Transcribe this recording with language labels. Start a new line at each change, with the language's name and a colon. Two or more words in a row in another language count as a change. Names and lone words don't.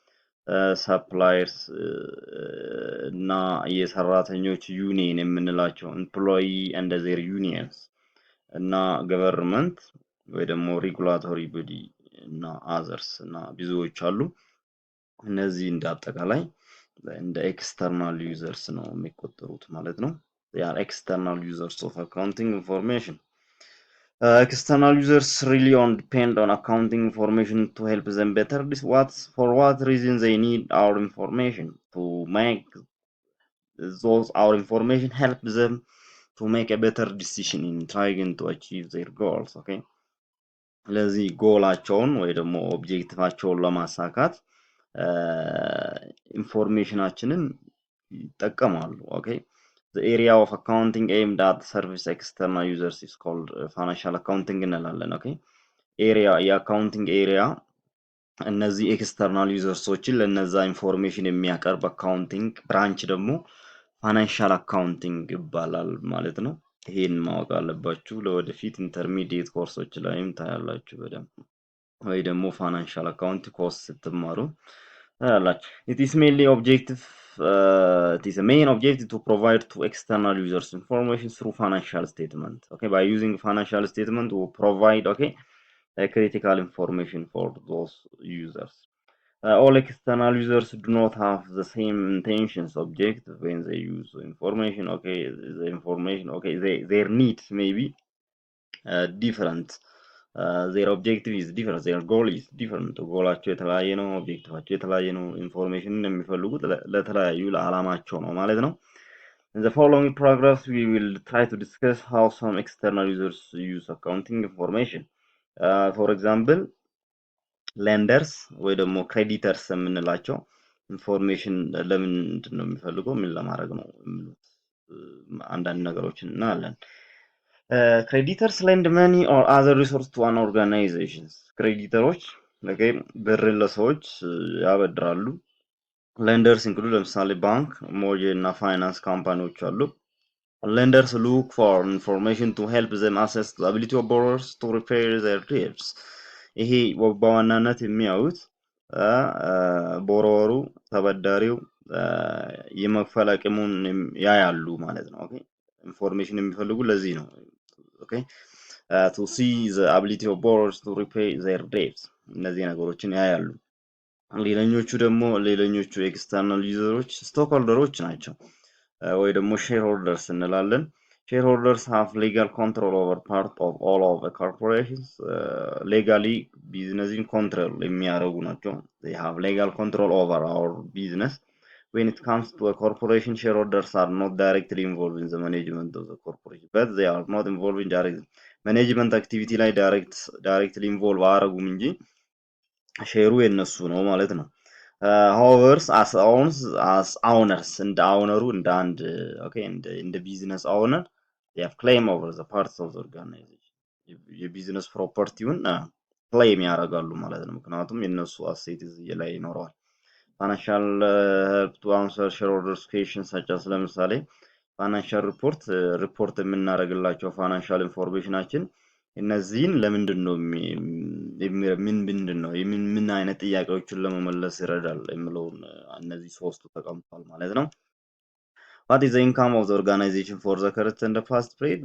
Amharic: ሰፕላየርስ እና የሰራተኞች ዩኒየን የምንላቸው
English: employee and their unions
Amharic: እና ገቨርንመንት ወይ ደግሞ
English: regulatory body
Amharic: እና አዘርስ እና ብዙዎች አሉ። እነዚህ እንደ አጠቃላይ እንደ
English: external users
Amharic: ነው የሚቆጠሩት ማለት ነው።
English: they are external users of accounting information. External users really depend on accounting information to help them better for what reason they need our information to make our information help them to make a better decision in trying to achieve their goals.
Amharic: Okay, ስለዚህ ጎላቸውን ወይ ደግሞ ኦብጀክቲቫቸውን ለማሳካት ኢንፎርሜሽናችንን ይጠቀማሉ። ኦኬ
English: the area of accounting aimed at service external users is called financial accounting
Amharic: እንላለን።
English: okay area
Amharic: የአካውንቲንግ ኤሪያ እነዚህ ኤክስተርናል ዩዘርሶችን ለነዛ ኢንፎርሜሽን የሚያቀርብ አካውንቲንግ ብራንች ደግሞ
English: financial accounting
Amharic: ይባላል ማለት ነው። ይሄን ማወቅ አለባችሁ። ለወደፊት ኢንተርሚዲየት ኮርሶች ላይም ታያላችሁ በደንብ ወይ ደግሞ
English: financial account course
Amharic: ስትማሩ ታያላችሁ።
English: it is mainly objective it is a main objective to provide to external users information through financial statement. Okay, by using financial statement we provide critical information for those users. All external users do not have the same intentions objective when they use information. Okay, the information, okay, their needs may be different. Their objective is different, their goal is different.
Amharic: ጎላቸው የተለያየ ነው፣ ኦብጀክቲቫቸው የተለያየ ነው። ኢንፎርሜሽንን የሚፈልጉት ለተለያዩ ለዓላማቸው ነው ማለት ነው።
English: In the following paragraphs we will try to discuss how some external users use accounting information. For example,
Amharic: ሌንደርስ ወይ ደግሞ ክሬዲተርስ የምንላቸው ኢንፎርሜሽን ለምንድን ነው የሚፈልገው? ምን ለማድረግ ነው የሚሉት? አንዳንድ ነገሮችን እናያለን። ክሬዲተርስ
English: lend money or other resource to an organization
Amharic: ክሬዲተሮች ብርን ለሰዎች ያበድራሉ።
English: lenders include
Amharic: ለምሳሌ ባንክ፣ ሞርጌጅ እና ፋይናንስ ካምፓኒዎች አሉ።
English: Lenders look for information to help them assess the ability of borrowers to repay their debts.
Amharic: ይሄ በዋናነት የሚያዩት ቦሮወሩ ተበዳሪው የመክፈል አቅሙን ያያሉ ማለት ነው። ኦኬ ኢንፎርሜሽን የሚፈልጉ ለዚህ ነው። ኦኬ
English: to see the ability of borrowers to repay their debts
Amharic: እነዚህ ነገሮችን ያያሉ። ሌላኞቹ ኤክስተርናል ዩዘሮች ስቶክ ሆልደሮች ናቸው ወይ ደግሞ
English: share holders
Amharic: እንላለን።
English: Shareholders have legal control over part of all of the corporations. Legally business control
Amharic: የሚያደርጉ ናቸው።
English: They have legal control over our business. When it comes to a corporation, shareholders are not directly involved in the management of the corporation, but they are not involved in direct management activity ላይ directly involved
Amharic: አያደርጉም እንጂ ሼሩ የነሱ ነው ማለት ነው።
English: however as owners
Amharic: እንደ ኦውነሩ እንደ አንድ እንደ
English: business owner they have claim over the parts of the organization
Amharic: የቢዝነስ ፕሮፐርቲውን ክሌም ያደርጋሉ ማለት ነው። ምክንያቱም የነሱ አሴት እዚህ ላይ ይኖረዋል። ፋይናንሻል
English: help to answer shareholders questions such as
Amharic: ለምሳሌ
English: financial report
Amharic: የምናደርግላቸው ፋይናንሻል ኢንፎርሜሽናችን እነዚህን ለምንድን ነው ምን አይነት ጥያቄዎችን ለመመለስ ይረዳል የሚለውን እነዚህ ሶስቱ ተቀምጧል ማለት ነው።
English: What is the income of the organization for the current and the past period?